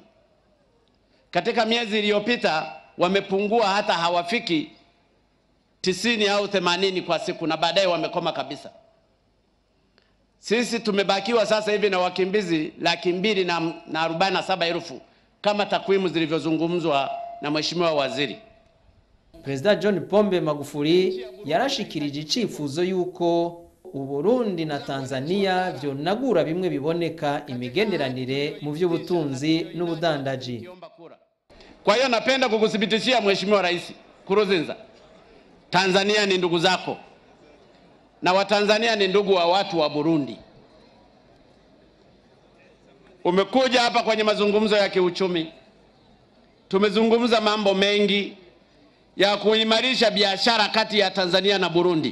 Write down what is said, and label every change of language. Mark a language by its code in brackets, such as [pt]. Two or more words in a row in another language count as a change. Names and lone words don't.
[sw] Katika miezi iliyopita wamepungua, hata hawafiki 90 au 80 kwa siku, na baadaye wamekoma kabisa. Sisi tumebakiwa sasa hivi na wakimbizi 247,000 kama takwimu zilivyozungumzwa na Mheshimiwa Waziri. [rn] President John Pombe Magufuli yarashikirije icifuzo yuko Uburundi na Tanzania vyonagura bimwe biboneka imigenderanire mu vy'ubutunzi n'ubudandaji. [sw] Kwa hiyo napenda kukuthibitishia Mheshimiwa Rais Nkurunziza, Tanzania ni ndugu zako na Watanzania ni ndugu wa watu wa Burundi. Umekuja hapa kwenye mazungumzo ya kiuchumi. Tumezungumza mambo mengi ya kuimarisha biashara kati ya Tanzania na Burundi.